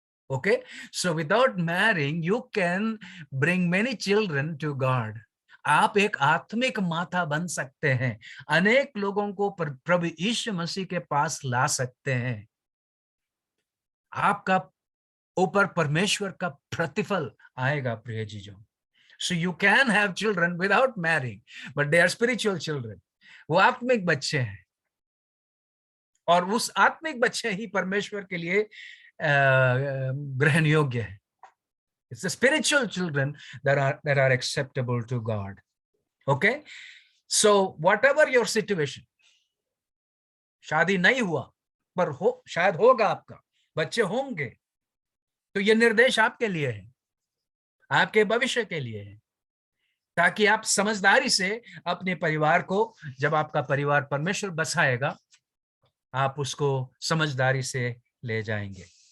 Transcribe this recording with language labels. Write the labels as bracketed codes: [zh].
[en] Okay, so without marrying you can bring many children to God. [hi] आप एक आत्मिक माता बन सकते हैं, अनेक लोगों को प्रभु यीशु मसीह के पास ला सकते हैं। आपका ऊपर परमेश्वर का प्रतिफल आएगा प्रिय जीजों। [en] So you can have children without marrying, but they are spiritual children. [hi] वो आत्मिक बच्चे हैं और उस आत्मिक बच्चे ही परमेश्वर के लिए ग्रहण योग्य है। [en] It's the spiritual children that are acceptable to God. Okay? So whatever your situation, [hi] शादी नहीं हुआ पर शायद होगा, आपका बच्चे होंगे, तो ये निर्देश आपके लिए है, आपके भविष्य के लिए है, ताकि आप समझदारी से अपने परिवार को, जब आपका परिवार परमेश्वर बसाएगा, आप उसको समझदारी से ले जाएंगे।